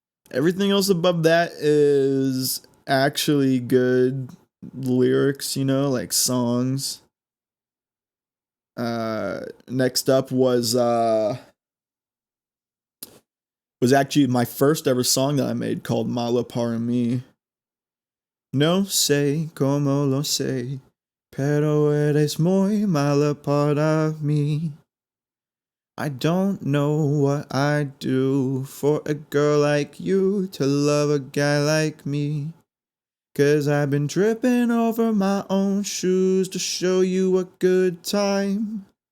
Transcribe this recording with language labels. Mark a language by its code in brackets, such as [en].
[en] Everything else above that is actually good lyrics, like songs. Next up was actually my first ever song that I made called Malo para mí. [es] No sé cómo lo sé, pero eres muy mala para mí. [en] I don't know what I'd do for a girl like you to love a guy like me. 'Cause I've been tripping over my own shoes to show you a good time.